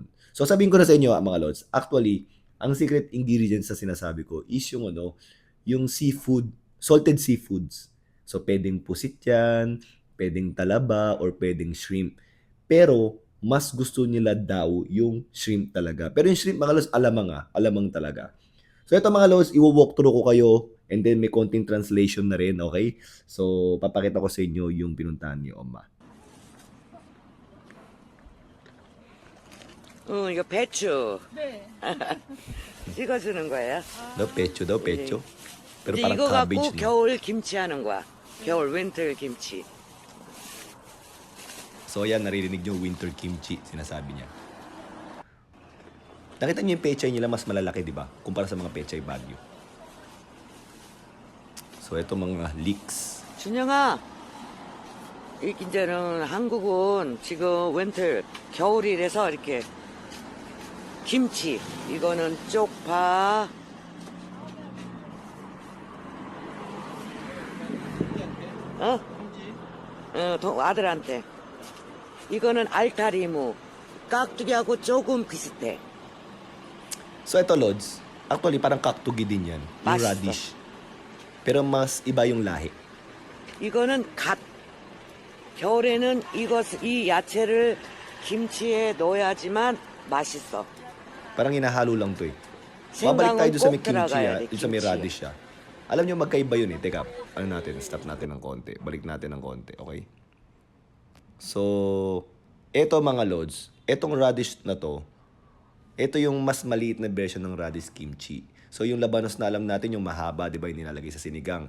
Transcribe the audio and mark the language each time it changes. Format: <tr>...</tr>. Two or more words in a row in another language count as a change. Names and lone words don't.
<tl>So sabihin ko na sa inyo mga Lods, actually, ang</tl> <en>secret ingredients</en> <tl>na sinasabi ko is yung yung seafood,</tl> <en>salted seafoods.</en> <tl>So pwedeng pusit yan, pwedeng talaba, or pwedeng shrimp. Pero mas gusto nila daw yung shrimp talaga. Pero yung shrimp mga Lods, alamang talaga. So ito mga Lods, i-walk through ko kayo</tl> <en>and then</en> <tl>may konting translation na rin, okay? So papakita ko sa inyo yung pinuntahan ni Oma.</tl> <ko>이거 배추. 네. 찍어주는 거예요.</ko> <tl>Daw pecho. Pero</tl> <ko>이제</ko> <tl>parang</tl> <ko>이거 갖고</ko> <tl>cabbage na.</tl> <ko>겨울 김치 하는 거야. 겨울 윈터 김치.</ko> <tl>So yan, naririnig nyo, winter kimchi, sinasabi niya. Nakita niyo yung pechay nila mas malalaki, di ba? Kumpara sa mga pechay Baguio. So ito mga leeks.</tl> <ko>준영아, 이제는 한국은 지금 윈터 겨울이라서 이렇게 김치, 이거는 쪽파, 아들한테. 이거는 알타리무, 깍두기하고 조금 비슷해.</ko> <tl>So ito, Lods, actually parang kaktugi din yan. Yung Masito. radish. Pero mas iba yung lahi.</tl> <ko>이거는 갓. 겨울에는 이 야채를 김치에 넣어야지만 맛있어.</ko> <tl>Parang hinahalo lang to eh. Babalik tayo</tl> <ko>생강은</ko> <tl>doon sa may</tl> <ko>꼭 kimchi 들어가야 돼,</ko> <tl>doon sa may</tl> <ko>김치에.</ko> <tl>radish Alam niyo magkaiba yun eh. Teka, stop natin ng konti. Balik natin ng konti, okay? So, eto mga Lods, etong radish na to, ito yung mas maliit na version ng radish kimchi. So yung labanos na alam natin yung mahaba, 'di ba, yung nilalagay sa sinigang.</tl>